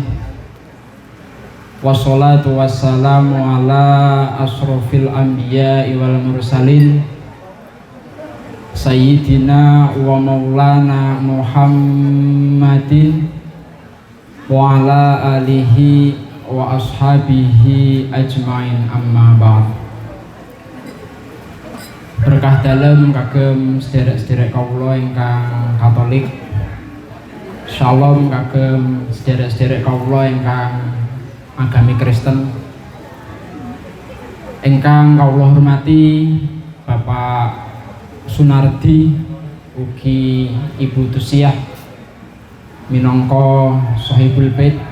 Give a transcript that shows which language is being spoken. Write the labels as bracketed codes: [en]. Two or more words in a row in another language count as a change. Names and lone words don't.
[ar] والصلاة والسلام على أشرف الأنبياء والمرسلين سيدنا ومولانا محمد وعلى آله وأصحابه أجمعين أما بعد. [jv] Berkah dalem kagem sederek-sederek kawula ingkang Katolik. Shalom kagem sederek-sederek kawula ingkang agami Kristen. Ingkang kawula hormati Bapak Sunardi ugi Ibu Tusiah minangka [ar] صاحب البيت.